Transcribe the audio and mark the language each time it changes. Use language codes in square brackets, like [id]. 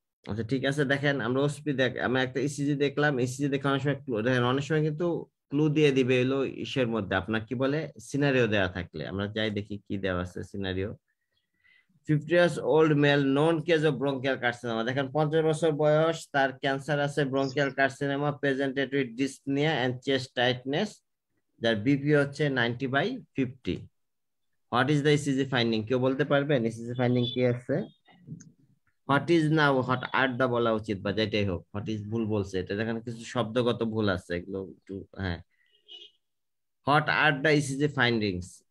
[bn] আচ্ছা ঠিক আছে, দেখেন আমরা আমরা একটা ইসিজি দেখলাম, ইসিজি দেখে অনেক সময় দেখেন অনেক সময় কিন্তু ক্লু দিয়ে দিবে এলো ইসের মধ্যে, আপনার কি বলে সিনারিও দেওয়া থাকলে। আমরা যাই দেখি কি দেওয়া আছে scenario. [en] 50 years old male known case of bronchial carcinoma, [bn] দেখেন 50 বছর বয়স, তার ক্যান্সার আছে, [en] bronchial carcinoma presented with dyspnea and chest tightness, [bn] যার বিপি হচ্ছে 90/50। [en] what is the ECG finding, [bn] কেউ বলতে পারবেন ইসিজি ফাইন্ডিং কি আছে? হোয়াট ইজ না হোয়াট আর দা বলা উচিত, বা যেটাই হোক, হোয়াট ইজ ভুল বলছে, এটা দেখেন কিছু শব্দগত ভুল আছে, এগুলো একটু হ্যাঁ। [en] What are the ECG findings?